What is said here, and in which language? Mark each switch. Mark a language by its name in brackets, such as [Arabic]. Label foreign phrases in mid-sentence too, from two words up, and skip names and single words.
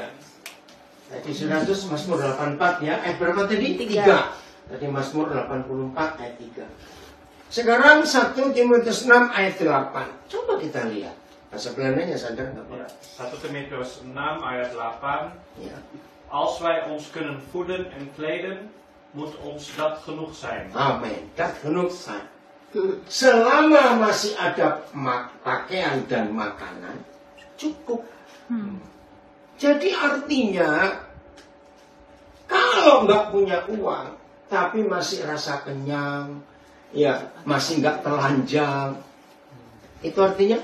[Indonesian] Tadi 100 Mazmur 84 ya. Berapa tadi? 3. Tadi Mazmur 84 ayat 3. Sekarang 1 Timotius 6 ayat 8. Coba kita lihat. Bahasa Belandanya Sander nggak apa? 1 Timotius 6 ayat 8. Ya. [Dutch] Als wij ons kunnen voeden en kleden, moet ons dat genoeg zijn. Amin. Dat genoeg zijn. [Indonesian] Selama masih ada pakaian dan makanan, cukup. Jadi artinya, kalau nggak punya uang, tapi masih rasa kenyang, ya masih nggak telanjang, itu artinya